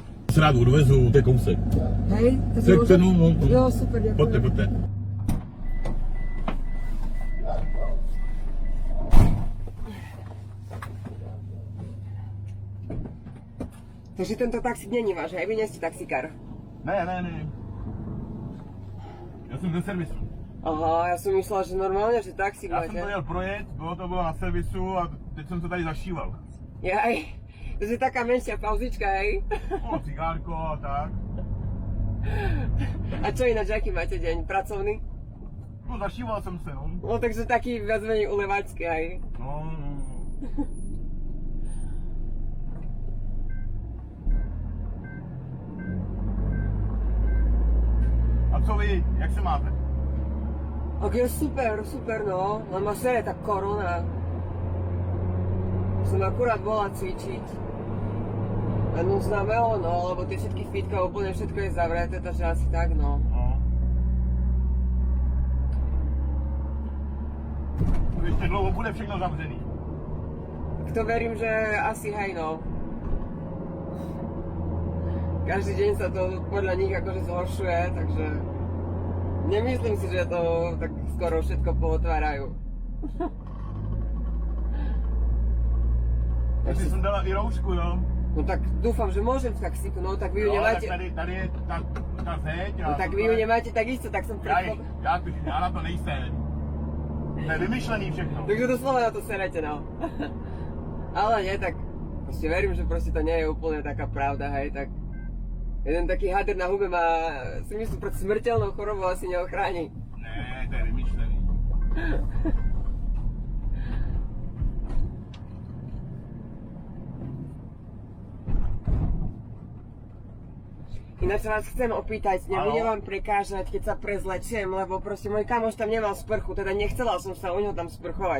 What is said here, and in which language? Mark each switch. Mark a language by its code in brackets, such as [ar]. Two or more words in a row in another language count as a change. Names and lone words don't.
[cs] Se rád odvezu, to je kousek. [sk] Hej, to si Tak môžem? no. Jo, super, ďakujem. Poďte. Takže tento taxík není váš, hej? Vy nie ste taxikár. [cs] Ne. Já jsem ze servisu. Aha, já jsem myslela, že normálně, že taxík Já máte. jsem to jel projet, bylo na servisu a teď jsem to tady zašíval. [sk] Jaj, to je taká menšia pauzička, hej? [cs] No, cigárko a tak. [sk] A čo ináč, aký máte deň? Pracovný? [cs] No, zašíval jsem se, no. [sk] No, takže taký viac menej ulevačský, hej? [cs] No. A co vy, jak se máte? [sk] Ok, super, no. Len ma sere tá korona. Som akurát bola cvičiť. A no znamelo, no, lebo tie všetky fitka, úplne všetko je zavreté, takže asi tak, no. [cs] Ještě dlouho bude všechno zavřený. [sk] Tak to verím, že asi hej, no. Každý deň sa to podľa nich akože zhoršuje, takže nemyslím si, že to tak skoro všetko pootvárajú. [cs] Já jsem dala i roušku, jo. [sk] No tak dúfam, že môžem v taxíku, no tak vy ju [cs] No, [sk] nemáte. [cs] tak tady je ta zeď. [sk] No tak vy ju nemáte tak isto, tak som [cs] Já na to nejsem. To je vymyšlený všechno. [sk] Takže doslova na to serete, no. Ale nie, tak proste verím, že proste to nie je úplne taká pravda, hej, tak jeden taký hader na hube má, si myslím, pred smrteľnou chorobou asi neochráni. [cs] Ne, to je vymyšlený. [sk] Ináč vás chcem opýtať, nebude vám prekážať, keď sa prezlečiem, lebo proste môj kamoš tam nemal sprchu, teda nechcela som sa u neho tam sprchovať.